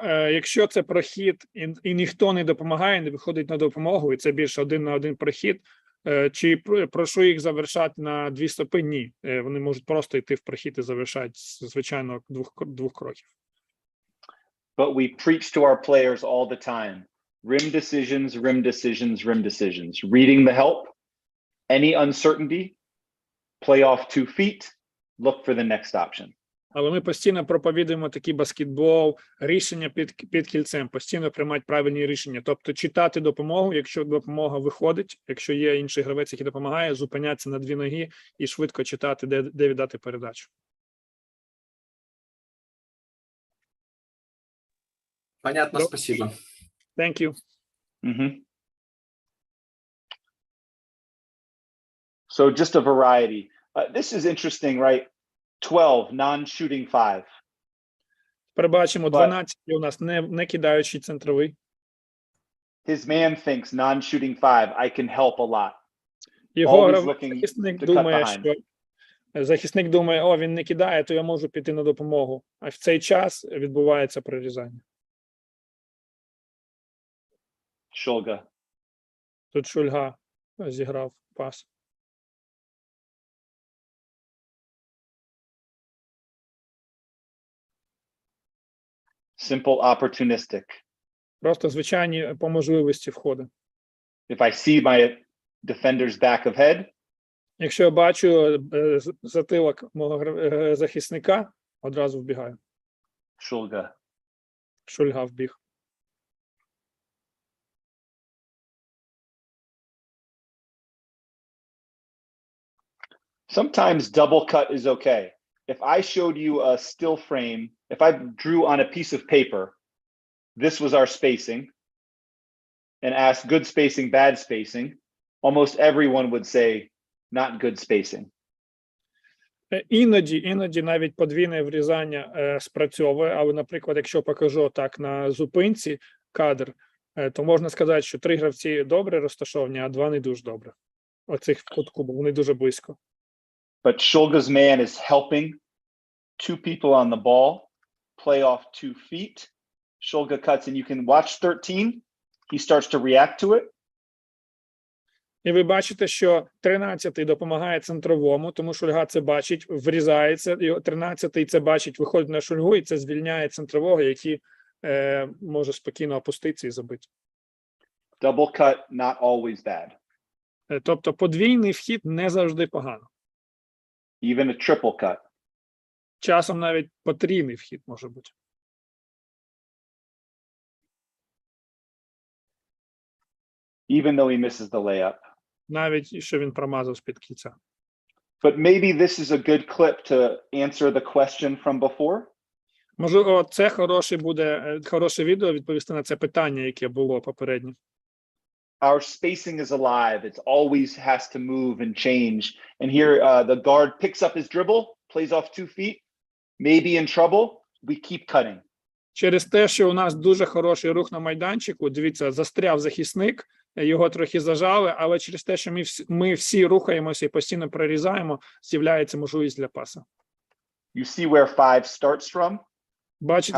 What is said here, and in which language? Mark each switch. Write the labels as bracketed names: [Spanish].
[Ukrainian] Якщо це прохід і ніхто не допомагає, не виходить на допомогу, і це більше 1-на-1 прохід, Чи прошу їх завершати на 2 стопи? Ні. Вони можуть просто йти в прохід і завершати, звичайно, двох кроків. [English] But we preach to our players all the time. Rim decisions, rim decisions, rim decisions. Reading the help, any uncertainty, play off 2 feet, look for the next option. [Ukrainian] Але ми постійно проповідуємо такий баскетбол, рішення під кільцем, постійно приймати правильні рішення. Тобто читати допомогу, якщо допомога виходить, якщо є інший гравець, який допомагає, зупинятися на 2 ноги і швидко читати, де віддати передачу. [Russian] Понятно, спасибо. [English] Thank you. Mm-hmm. So just a variety. This is interesting, right? 12, non-shooting 5. [Ukrainian] Перебачимо 12, у нас не кидаючий центровий. [English] His man thinks non-shooting 5, I can help a lot. [Ukrainian] Його [English] Always looking [Ukrainian] захисник [English] to cut [Ukrainian] думає, [English] behind. [Ukrainian] що захисник думає, о, він не кидає, то я можу піти на допомогу. А в цей час відбувається прорізання. [English] Shulga. [Ukrainian] Тут Шульга зіграв пас. [English] Simple opportunistic. [Ukrainian] Просто звичайні по можливості входи. [English] If I see my defender's back of head, [Ukrainian] Якщо я бачу затилок мого захисника, одразу вбігаю. [English] Shulga. [Ukrainian] Шульга вбіг. [English] Sometimes double cut is okay. If I showed you a still frame, if I drew on a piece of paper, this was our spacing, and asked good spacing, bad spacing, almost everyone would say not good spacing. [Ukrainian] Іноді навіть подвійне врізання спрацьовує, але, наприклад, якщо покажу так на зупинці кадр, то можна сказати, що 3 гравці добре розташовані, а 2 не дуже добре. Оцих в кутку, бо вони дуже близько. [English] But Shulga's man is helping 2 people on the ball, play off 2 feet. Shulga cuts, and you can watch 13. He starts to react to it. [Ukrainian] І ви бачите, що 13-й допомагає центровому, тому Шульга це бачить, врізається, і 13-й це бачить, виходить на Шульгу, і це звільняє центрового, який може спокійно опуститися і забити. [English] Double cut, not always bad. [Ukrainian] Тобто подвійний вхід не завжди погано. [English] Even a triple cut. [Ukrainian] Часом навіть потрійний вхід може бути. [English] Even though he misses the layup. [Ukrainian] Навіть, що він промазав з-під кільця. [English] But maybe this is a good clip to answer the question from before. [Ukrainian] Можливо, це хороше відео відповісти на це питання, яке було попередньо. [English] Our spacing is alive. It always has to move and change. And here the guard picks up his dribble, plays off 2 feet, maybe in trouble. We keep cutting. [Ukrainian] Через те, що у нас дуже хороший рух на майданчику, дивіться, застряв захисник, його трохи зажали, але через те, що ми всі рухаємося і постійно прорізаємо, з'являється можливість для паса. [English] You see where 5 starts from? [Ukrainian] Бачите,